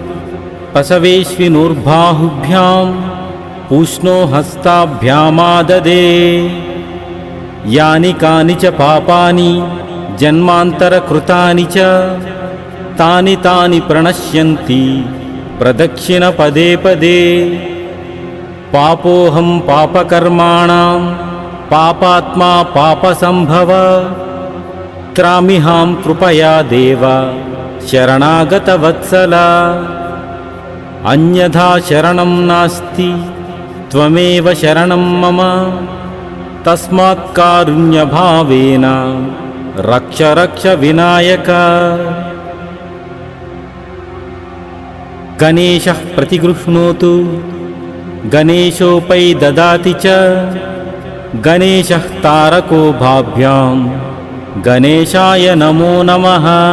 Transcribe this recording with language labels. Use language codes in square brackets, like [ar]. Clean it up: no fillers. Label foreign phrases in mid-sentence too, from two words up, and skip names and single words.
[sa] पसवेश्विनोर्बाहुभ्यां पूष्णो हस्ताभ्यामाददे यानि कानि च पापानि जन्मान्तरकृतानि च तानि तानि प्रणश्यन्ति प्रदक्षिणपदे पदे पापोऽहं पापकर्माणां पापात्मा पापसम्भव त्रामिहां कृपया देव शरणागतवत्सल अन्यथा शरणं नास्ति त्वमेव शरणं मम తస్మాత్ కారుణ్యభావేన రక్ష రక్ష వినాయక. గణేశః ప్రతిగృహ్ణోతు గణేశోపై దదాతి చ గణేశః తారకో భాభ్యాం గణేశాయ నమో నమః.